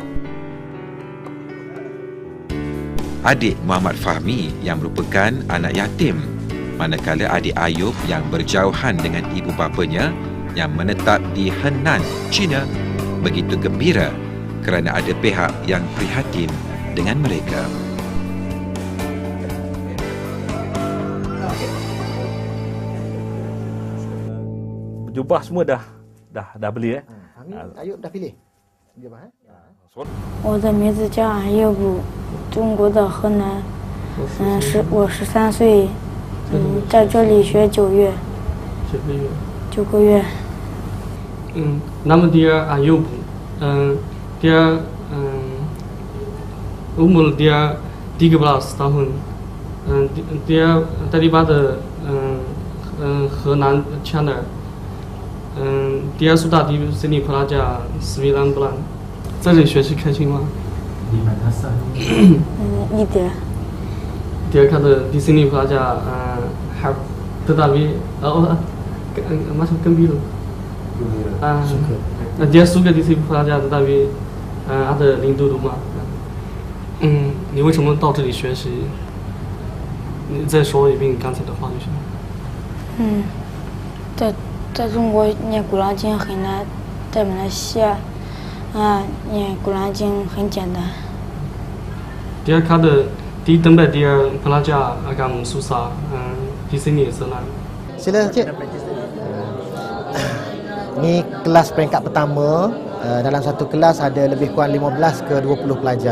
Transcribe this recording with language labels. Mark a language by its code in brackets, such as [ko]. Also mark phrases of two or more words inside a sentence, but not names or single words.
[ms] Adik Muhammad Fahmi yang merupakan anak yatim, manakala adik Ayub yang berjauhan dengan ibu bapanya yang menetap di Henan, China, begitu gembira kerana ada pihak yang prihatin dengan mereka. Jubah semua dah beli Ayub dah pilih jubah [zh] 我的名字叫阿佑布，中国的河南，我13岁，在这里学9月，9个月。 [ms] Nama dia Ayub. Dia umur dia 13 tahun. Dia daripada Henan, China. Dia sudah di sini pelajar 9 bulan. [zh] 在这里学习开心吗？一点。 [ms] Dia kata di sini pelajar tetapi macam gembira. Dia suka di sini pelajar tetapi ada rindu rumah. [zh] 你为什么到这里学习？你再说一遍刚才的话就行。在中国念古兰经很难，在马来西亚念古兰经很简单。 [ms] Dia kata di tempat dia belajar agak susah, di sini senang. Sila Cik. Ni kelas peringkat pertama. Dalam satu kelas ada lebih kurang 15 ke 20 pelajar.